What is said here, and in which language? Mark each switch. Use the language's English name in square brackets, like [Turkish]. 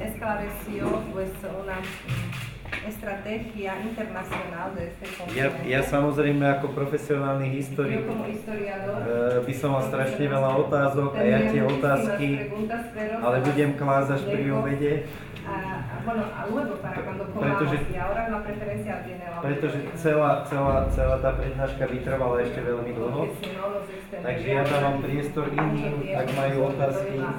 [Spanish] Esclareció pues una estrategia internacional de este continente. [Slovak] Ja samozrejme ako profesionálny historik [Spanish] Yo como historiador [Slovak] by som mal strašne veľa otázok a ja tie otázky, ale budem klásť až pri obede. [Spanish] Bueno, luego para cuando comamos y ahora la preferencia tiene la [Slovak] Pretože celá tá prednáška vytrvala ešte veľmi dlho. Takže ja dávam priestor iným, ak majú otázky.